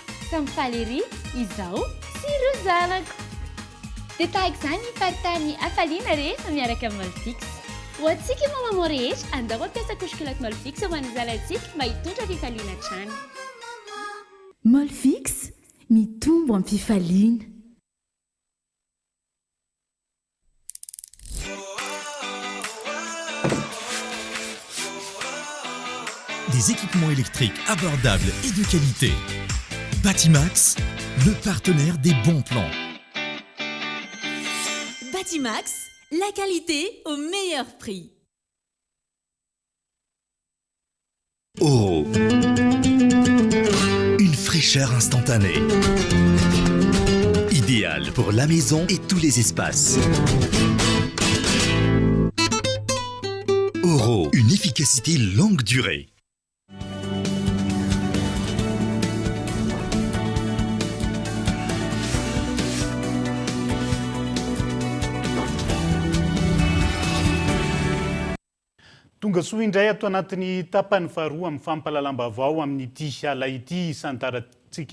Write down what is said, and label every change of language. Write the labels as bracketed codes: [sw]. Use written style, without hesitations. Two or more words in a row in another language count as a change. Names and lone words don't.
[mg] Ka mifaly ery izaho sy ireo zanako. Dia tahaka izany ny faritany hafaliana rehefa miaraka amin'ny Molfix. Ho antsika mama rehetra andao ampiasa kosy kiloty Molfix ho an'ny zalantsika mba hitondra fifaliana hatrany. Molfix mitombo amin'ny fifaliana. [fr] Des équipements électriques abordables et de qualité. Batimax, le partenaire des bons plans. Batimax, la qualité au meilleur prix. Oro. Une fraîcheur instantanée. Idéal pour la maison et tous les espaces. Oro, une efficacité longue durée. [mg] Tonga soa indray ato anatin'ny tapany faharoa amin'ny fampalalam-baovao amin'ny ity ala ity tsika